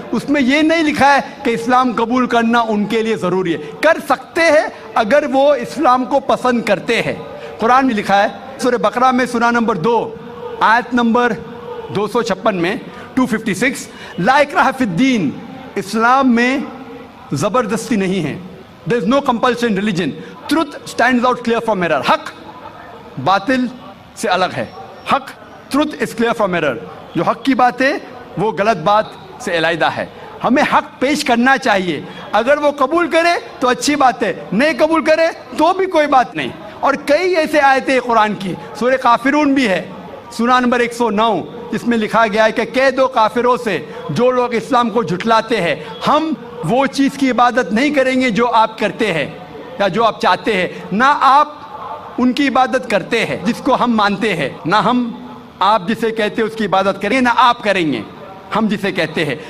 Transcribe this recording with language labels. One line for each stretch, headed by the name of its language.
Urdu: اس میں یہ نہیں لکھا ہے کہ اسلام قبول کرنا ان کے لیے ضروری ہے. کر سکتے ہیں اگر وہ اسلام کو پسند کرتے ہیں. قرآن میں لکھا ہے سورہ بقرہ میں سورہ نمبر 2 آیت نمبر 256 میں 256,
Arabic: لا اکراہ فی الدین,
Urdu: اسلام میں زبردستی نہیں ہے.
English: there is no compulsion in religion. truth stands out clear from error.
Urdu: حق باطل سے الگ ہے.
English: حق, truth is clear from error.
Urdu: جو حق کی بات ہے وہ غلط بات سے علیحدہ ہے. ہمیں حق پیش کرنا چاہیے. اگر وہ قبول کرے تو اچھی بات ہے, نہیں قبول کرے تو بھی کوئی بات نہیں. اور کئی ایسے آیتیں قرآن کی, سورہ کافرون بھی ہے سورہ نمبر 109, جس میں لکھا گیا ہے کہ کہہ دو کافروں سے جو لوگ اسلام کو جھٹلاتے ہیں, ہم وہ چیز کی عبادت نہیں کریں گے جو آپ کرتے ہیں یا جو آپ چاہتے ہیں, نہ آپ ان کی عبادت کرتے ہیں جس کو ہم مانتے ہیں, نہ ہم آپ جسے کہتے ہیں اس کی عبادت کریں گے, نہ آپ کریں گے ہم جسے کہتے ہیں.